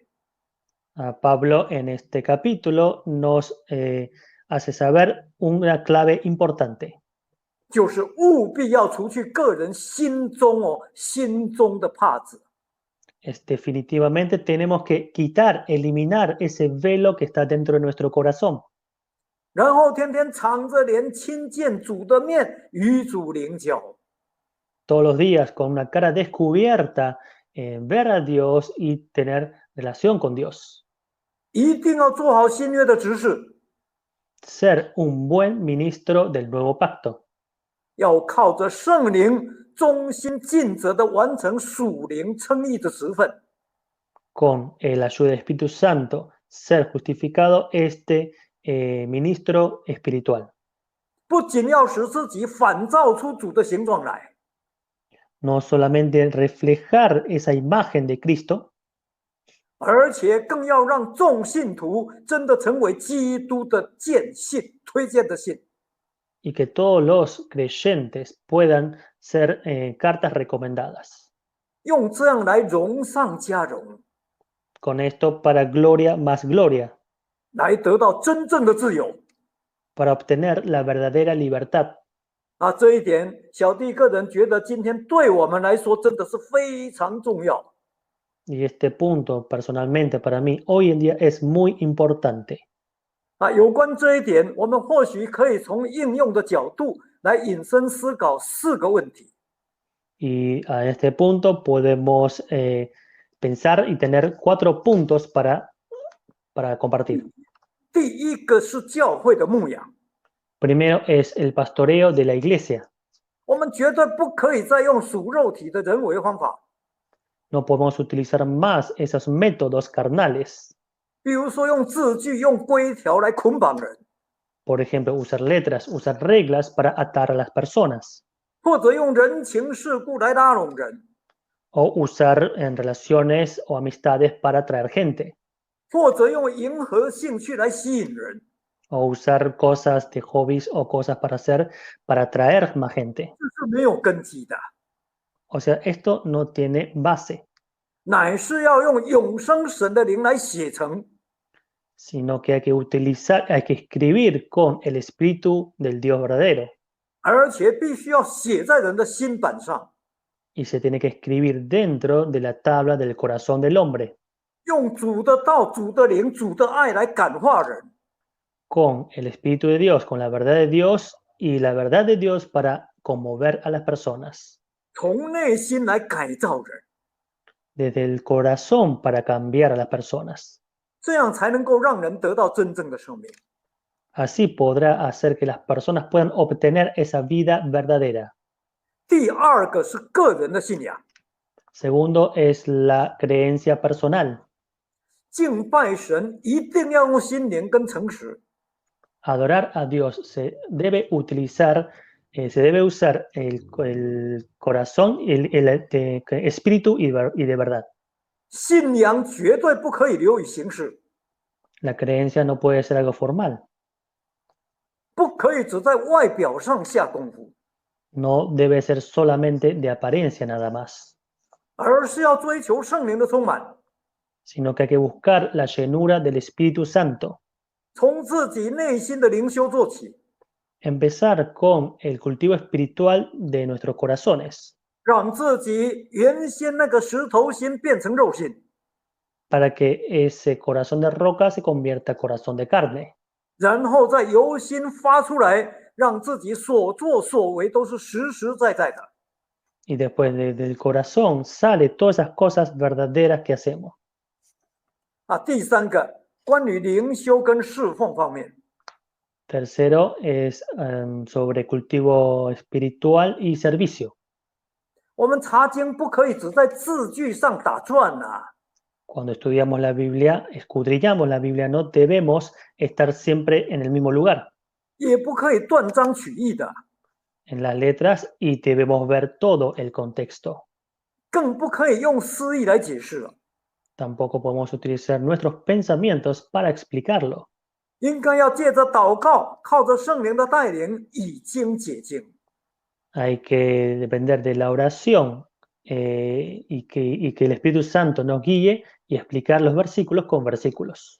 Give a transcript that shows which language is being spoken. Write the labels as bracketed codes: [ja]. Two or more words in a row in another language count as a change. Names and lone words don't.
[es] Pablo en este capítulo nos hace saber una clave importante. [zh] 就是务必要除去个人心中的帕子。 [es] Definitivamente tenemos que quitar, eliminar ese velo que está dentro de nuestro corazón. [zh] 然后天天敞着脸亲见主的面，与主灵交。 [es] Todos los días con una cara descubierta, ver a Dios y tener relación con Dios. [zh] 一定要做好新约的执事， [es] Ser un buen ministro del nuevo pacto. [zh] 要靠着圣灵忠心尽责地完成属灵称义的职分。 [es] Con la ayuda del Espíritu Santo, ser justificado ministro espiritual. [zh] 不仅要使自己反照出主的形状来， [es] No solamente reflejar esa imagen de Cristo, [zh] 而且更要让众信徒真的成为基督的荐信、推荐的信。 [es] y que todos los creyentes puedan ser cartas recomendadas. [zh] 用这样来荣上加荣， [es] Con esto para gloria más gloria, [zh] 来得到真正的自由。 [es] para obtener la verdadera libertad. [zh] 这一点小弟个人觉得今天对我们来说真的是非常重要。 [es] Y este punto, personalmente, para mí, hoy en día es muy importante. [zh] 有关这一点，我们或许可以从应用的角度来引申思考4个问题。 [es] Y a este punto podemos pensar y tener 4 puntos para compartir. [zh] 第一个是教会的牧养， [es] Primero es el pastoreo de la iglesia. [zh] 我们绝对不可以再用属肉体的人为方法， [es] No podemos utilizar más esos métodos carnales. [zh] 比如说用字句、用规条来捆绑人， [es] Por ejemplo, usar letras, usar reglas para atar a las personas. [zh] 或者用人情世故来拉拢人， [es] O usar en relaciones o amistades para atraer gente. [zh] 或者用迎合兴趣来吸引人， [es] O usar cosas de hobbies o cosas para hacer para atraer más gente. [zh] 这是没有根基的， [es] O sea, esto no tiene base, [zh] 乃是要用永生神的灵来写成， [es] sino que hay que utilizar, hay que escribir con el espíritu del Dios verdadero. [zh] 而且必须要写在人的心板上， [es] Y se tiene que escribir dentro de la tabla del corazón del hombre, [zh] 用主的道、主的灵、主的爱来感化人， [es] con el espíritu de Dios, con la verdad de Dios y la verdad de Dios para conmover a las personas. [zh] 从内心来改造人， [es] Desde el corazón para cambiar a las personas. [zh] 这样才能够让人得到真正的生命。 [es] Así podrá hacer que las personas puedan obtener esa vida verdadera. [zh] 第二个是个人的信仰， [es] Segundo es la creencia personal. [zh] 敬拜神一定要用心灵跟诚实， [es] Adorar a Dios se debe utilizar, se debe usar el corazón, espíritu y de verdad. [zh] 信仰绝对不可以流于形式， [es] La creencia no puede ser algo formal. [zh] 不可以只在外表上下功夫， [es] No debe ser solamente de apariencia nada más, [zh] 而是要追求圣灵的充满， [es] sino que hay que buscar la llenura del Espíritu Santo. [zh] 从自己内心的灵修做起， [es] Empezar con el cultivo espiritual de nuestros corazones, [zh] 让自己原先那个石头心变成肉心， [es] para que ese corazón de roca se convierta en corazón de carne. [zh] 然后再由心发出来，让自己所作所为都是实实在在的。 [es] Y después del corazón sale todas esas cosas verdaderas que hacemos. [zh] 第三个关于灵修跟侍奉方面， [es] Tercero es sobre cultivo espiritual y servicio. [zh] 我们查经不可以只在字句上打转啊， [es] Cuando estudiamos la Biblia, escudriñamos la Biblia, no debemos estar siempre en el mismo lugar, [zh] 也不可以断章取义的， [es] en las letras, y debemos ver todo el contexto. [zh] 更不可以用诗意来解释了， [es] Tampoco podemos utilizar nuestros pensamientos para explicarlo. [zh] 应该要借着祷告，靠着圣灵的带领，以经解经。 [es] Hay que depender de la oración y que el Espíritu Santo nos guíe y explicar los versículos con versículos.